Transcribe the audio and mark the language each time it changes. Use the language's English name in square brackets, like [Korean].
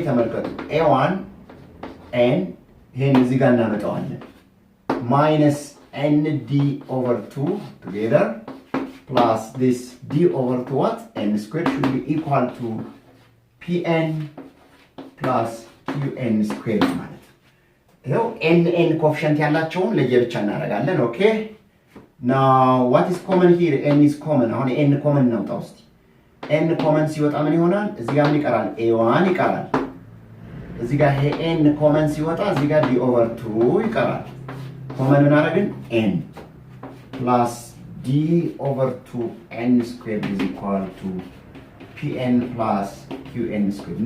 [Amharic] ተመልከቱ [English] a1 n [Amharic] ይሄን እዚህ ጋር እናመጣዋለን [English] minus nd over 2 together plus this d over 2 what? n squared should be equal to Pn plus Qn squared [Amharic] ማለት ነው። ይኸው n coefficient ያላቸውን ለየብቻ እናደርጋለን። ኦኬ [English] now what is common here? n is common. [Amharic] አሁን n common እናውጣው እስቲ። n common ሲወጣ ምን ይሆናል? እዚህ ጋር ምን ይቀራል? a1 ይቀራል። እዚህ ጋር ይሄ n common ሲወጣ እዚህ ጋር d over 2 ይቀራል። common ምን አደረግን? [English] n plus d over 2n squared is equal to Pn plus Qn squared.